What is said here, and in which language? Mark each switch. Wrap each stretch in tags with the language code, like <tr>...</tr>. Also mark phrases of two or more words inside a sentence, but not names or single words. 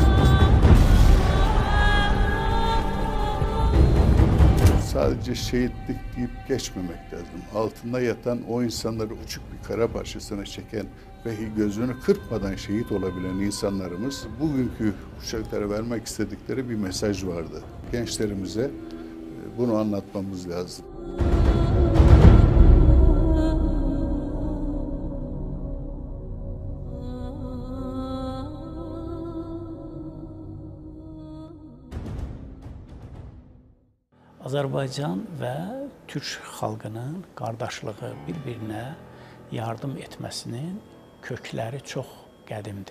<tr>Sadece şehitlik deyip geçmemek lazım. Altında yatan o insanları uçuk bir kara parçasına çeken ve gözünü kırpmadan şehit olabilen insanlarımız bugünkü kuşaklara vermek istedikleri bir mesaj vardı. Gençlerimize bunu anlatmamız lazım.</tr> <az>Azərbaycan və Türk xalqının qardaşlığı, bir-birinə yardım etməsinin kökləri çox qədimdir.</az>